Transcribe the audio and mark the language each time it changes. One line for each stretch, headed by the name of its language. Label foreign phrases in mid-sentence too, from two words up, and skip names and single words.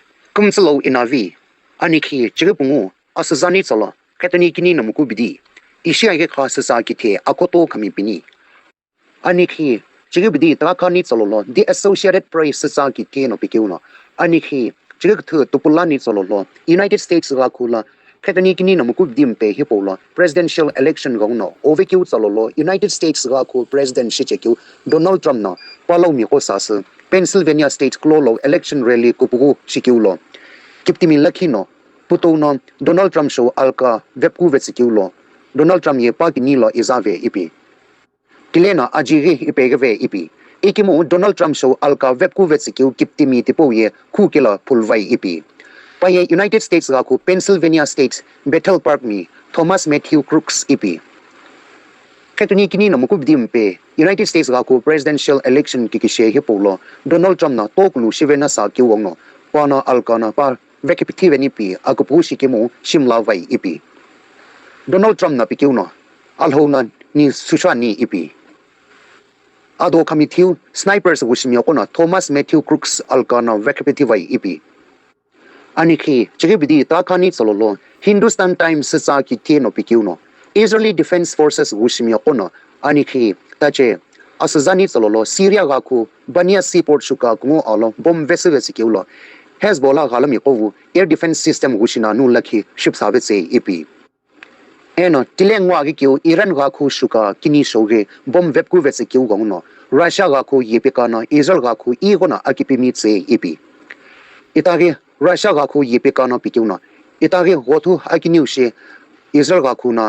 Sumi Naga: kumsalo inavi aniki chigungu asazani sala katani kini namuku bidi Ayeghiqha Sutsa Kithe akoto kami bini aniki chigibidi takani salolo the Associated Press Sutsa Kithe no pikiuna aniki chigithu tupulani salolo United States rakula katani kini namuku dimpe hipola
English: presidential election
Sumi Naga: gongno ovekyu salolo United States rakul president shichekyu Donald Trump na palo mi kosas Pennsylvania State Clolo
English: election rally
Sumi Naga: kupugu shikyulo kiptimi lakino putono Donald Trump show alka webku vetsikyulo Donald Trump ye pakini lo izave ipi kilena ajiri ipegave ipi ikimo Donald Trump show alka webku vetsikyu kiptimi tipo ye kukila pulvai ipi paye United States raku Pennsylvania State Battle Park mi Thomas Matthew Crooks ipi katuni kini na mukubdimpe United States raku
English: presidential election
Sumi Naga: kikishe hipolo Donald Trump na toklu shivena sa kiwongno pana alkana par vekipitive nipi akupushi kimo shimla vai ipi Donald Trump na pikiuno alhona ni sushani ipi ado kamithiu snipers wushimyo kona Thomas Matthew Crooks alkana vekipitive ipi aniki chigibidi takani sololo Hindustan Times Sutsa Kithe no pikiuno Israeli Defense Forces wushimyo kona aniki tache asazani sololo Syria gaku Bania seaport shuka kungo alo
English: bomb vessel
Sumi Naga: sikiulo Hezbollah galami kovu
English: air defense system
Sumi Naga: wushina nu lakhi ship savetse ipi eno tilengwa gi kyu Iran gaku shuka kini shoge bomb webku vetse kyu gongno Russia gaku yepekana Israel gaku igona akipimi tse ipi itage Russia gaku yepekana pikyuna itage gotu akiniu she Israel gaku na